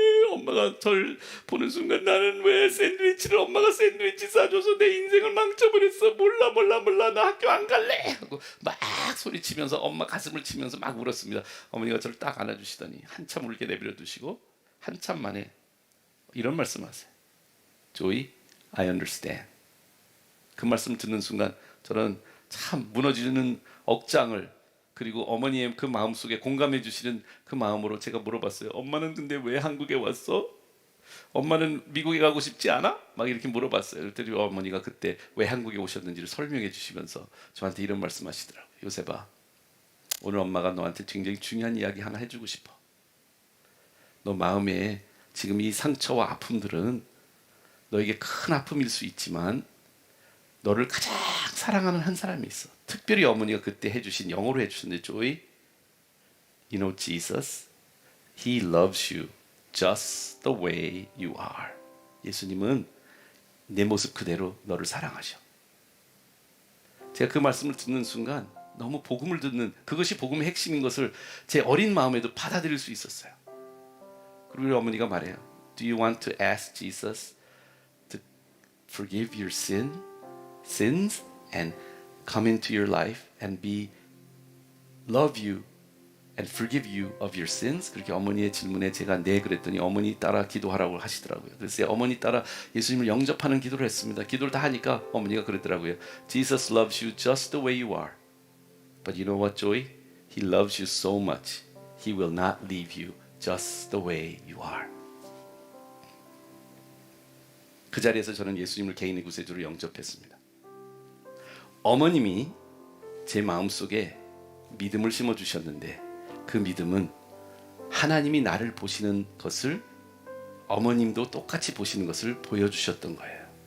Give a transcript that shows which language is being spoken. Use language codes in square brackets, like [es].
[ko] 엄마가 절 보는 순간 나는 왜 엄마가 샌드위치 싸줘서 내 인생을 망쳐버렸어. 몰라 나 학교 안 갈래 하고 막 소리치면서 엄마 가슴을 치면서 막 울었습니다. 어머니가 저를 딱 안아주시더니 한참 울게 내버려 두시고 한참 만에 이런 말씀하세요. [en] 조이, I understand. [ko] 그 말씀 듣는 순간 저는 참 무너지는 억장을, 그리고 어머니의 그 마음속에 공감해 주시는 그 마음으로 제가 물어봤어요. 엄마는 근데 왜 한국에 왔어? 엄마는 미국에 가고 싶지 않아? 막 이렇게 물어봤어요. 그랬더니 어머니가 그때 왜 한국에 오셨는지를 설명해 주시면서 저한테 이런 말씀하시더라고요. 요셉아, 오늘 엄마가 너한테 굉장히 중요한 이야기 하나 해주고 싶어. 너 마음에 지금 이 상처와 아픔들은 너에게 큰 아픔일 수 있지만 너를 가장 사랑하는 한 사람이 있어. 특별히 어머니가 그때 해주신, 영어로 해주셨는데, [en] 조이, you know Jesus, He loves you just the way you are. [ko] 예수님은 내 모습 그대로 너를 사랑하셔. 제가 그 말씀을 듣는 순간 너무 복음을 듣는, 그것이 복음의 핵심인 것을 제 어린 마음에도 받아들일 수 있었어요. 그리고 우리 어머니가 말해요. [en] Do you want to ask Jesus to forgive your sins and come into your life and love you and forgive you of your sins? [ko] 그렇게 어머니의 질문에 제가 네 그랬더니 어머니 따라 기도하라고 하시더라고요. 그래서 어머니 따라 예수님을 영접하는 기도를 했습니다. 기도를 다 하니까 어머니가 그랬더라고요. [en] Jesus loves you just the way you are. But you know what, Joey? He loves you so much. He will not leave you just the way you are. [ko] 그 자리에서 저는 예수님을 개인의 구세주로 영접했습니다. 어머님이 제 마음속에 믿음을 심어주셨는데, 그 믿음은 하나님이 나를 보시는 것을 어머님도 똑같이 보시는 것을 보여주셨던 거예요.